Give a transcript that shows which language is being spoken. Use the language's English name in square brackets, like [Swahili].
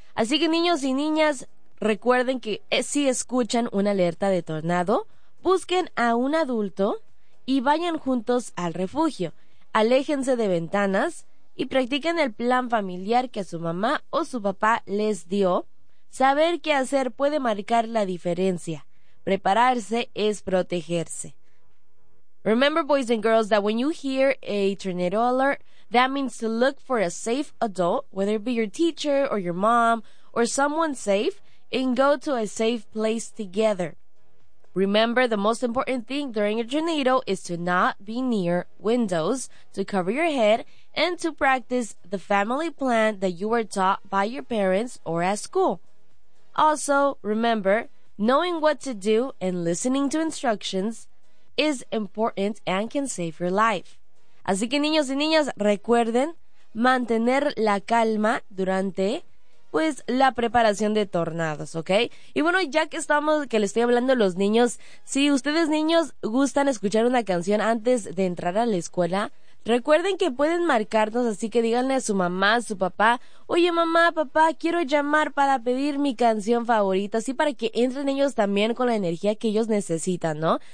[Spanish] Así que niños y niñas, recuerden que si escuchan una alerta de tornado, busquen a un adulto y vayan juntos al refugio. Aléjense de ventanas y practiquen el plan familiar que su mamá o su papá les dio. Saber qué hacer puede marcar la diferencia. Prepararse es protegerse. [English] Remember, boys and girls, that when you hear a tornado alert, that means to look for a safe adult, whether it be your teacher or your mom or someone safe, and go to a safe place together. Remember, the most important thing during a tornado is to not be near windows, to cover your head, and to practice the family plan that you were taught by your parents or at school. Also, remember, knowing what to do and listening to instructions is important and can save your life. [Spanish] Así que niños y niñas, recuerden mantener la calma durante pues la preparación de tornados, ¿ok? Y bueno, ya que estamos, que le estoy hablando a los niños, si ustedes niños gustan escuchar una canción antes de entrar a la escuela, recuerden que pueden marcarnos, así que díganle a su mamá, a su papá, oye mamá, papá, quiero llamar para pedir mi canción favorita, así para que entren ellos también con la energía que ellos necesitan, ¿no?